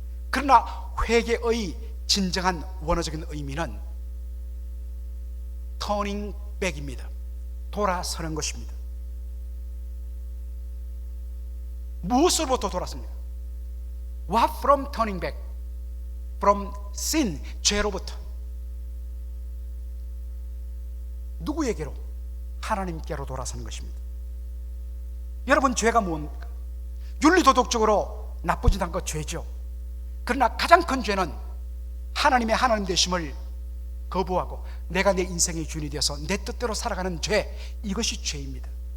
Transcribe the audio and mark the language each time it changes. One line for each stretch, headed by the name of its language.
Korean: 그러나 회개의 진정한 원어적인 의미는
English: turning back
Korean: 입니다. 돌아서는 것입니다. 무엇으로부터 돌아섭니까?
English: What from turning back? From sin,
Korean: 죄로부터. 누구에게로? 하나님께로 돌아서는 것입니다. 여러분, 죄가 뭡니까? 윤리도덕적으로 나쁘진 않고 죄죠. 그러나 가장 큰 죄는 하나님의 하나님 되심을 거부하고 내가 내 인생의 주인이 되어서 내 뜻대로 살아가는 죄, 이것이 죄입니다.